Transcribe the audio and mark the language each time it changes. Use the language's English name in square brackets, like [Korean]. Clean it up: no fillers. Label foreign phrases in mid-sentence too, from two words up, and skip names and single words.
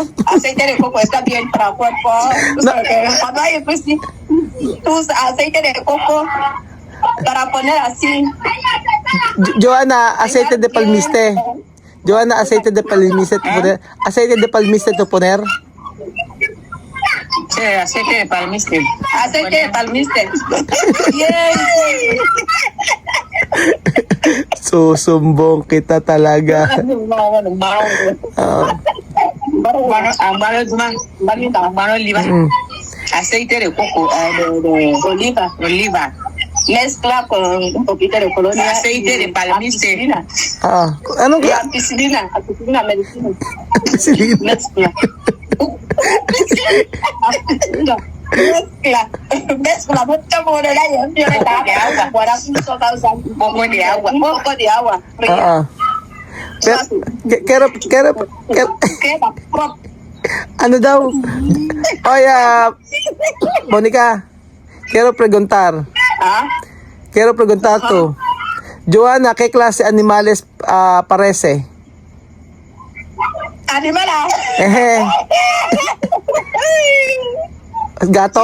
[Spanish] Aceite de coco está bien para el cuerpo. Tú sabes que cuando hay pues, sí, tú usas aceite de coco para poner así. Joana, aceite de palmiste. Joana, aceite de palmiste tu poner. Aceite de palmiste tu poner. Sí, aceite de palmiste. Aceite de palmiste. Bien. [Filipino] Susumbong kita talaga. [Spanish] Aceite de coco, de oliva. Mezcla con un poquito de colonia. Aceite de palmiste. [Filipino] Anong [Spanish] Ampicilina, medicina. Ampicilina. Mezcla. Mezcla, mucha morena y un de agua. Para un poco de agua. Pero, [Filipino] ano daw? [Spanish] Oye, Monica, quiero preguntar tú. Joana, ¿qué clase de animales parece? Animal. Eje. Gato?